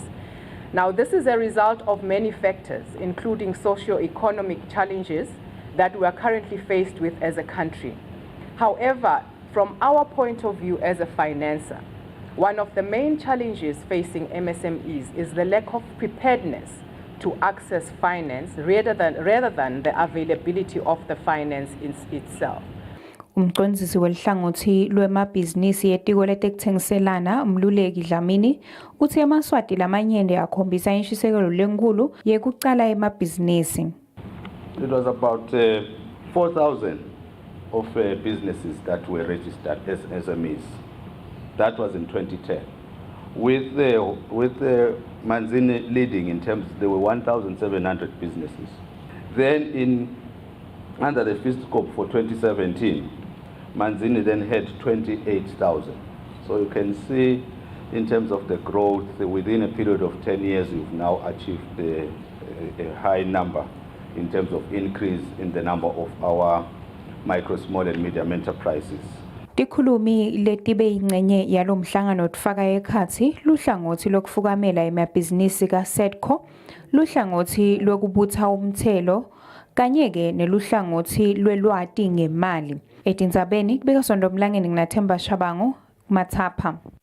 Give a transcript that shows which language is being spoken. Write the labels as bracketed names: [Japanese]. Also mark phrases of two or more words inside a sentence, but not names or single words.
[English] Now, this is a result of many factors, including socio-economic challenges that we are currently faced with as a country. However, from our point of view as a financer, one of the main challenges facing MSMEs is the lack of preparedness to access finance rather than the availability of the finance itself. [Swati] Umcondzisi welihlangothi lwemabhizinisi yetiko letekuthengiselana umluleki Dlamini uthi amaswati lamanyende akhombisa inshisekelo lenkulu yekucala emabhizinisi. [English] It was about 4,000 of businesses that were registered as SMEs. That was in 2010. With Manzini leading in terms, there were 1,700 businesses. Then in Under the fiscal for 2017, Manzini then had 28,000. So you can see in terms of the growth, within a period of 10 years, we've now achieved a high number in terms of increase in the number of our micro, small and medium enterprises. [Swati] Tikhulumi letibe ingcenye yalomhlangano otfaka ekhatsi luhlangothi lokufukamela emabhizinisi kaSEDCO, luhlangothi lokubutha umthelo kanye ke neluhlangothi lwelwati ngemali. Etindzabeni kubeka Sondomlangeni nginaThemba Shabangu Mathapha.